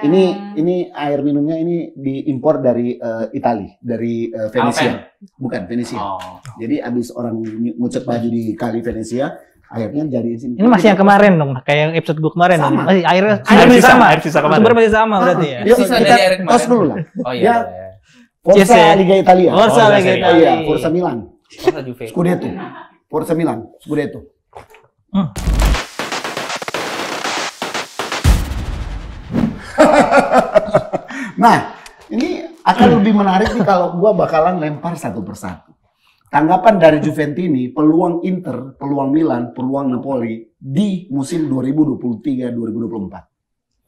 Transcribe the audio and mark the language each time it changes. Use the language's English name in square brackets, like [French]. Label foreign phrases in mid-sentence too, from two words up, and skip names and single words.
[Indonesian] Ini air minumnya ini diimpor dari Itali, dari Venesia. Bukan Venesia. Oh. Jadi abis orang ngucek baju di kali Venesia, akhirnya jadi sini. Ini masih yang kemarin dong, kayak yang episode gue kemarin dong. Sama. Masih airnya Air masih sisa, sama. air sisa kemarin. Sumber masih sama berarti ya. Yuk, Sisa kita dari air kemarin. tos dulu lah. Oh Ya. iya. Forza Yes, ya. Liga Italia. Forza Oh, Liga Serie A. Oh iya, Italia. Forza Milan. Masa Juve. Scudetto. Forza Milan, Scudetto. Nah, ini akan lebih menarik nih kalau gua bakalan lempar satu persatu. Tanggapan dari Juventini, peluang Inter, peluang Milan, peluang Napoli di musim 2023-2024.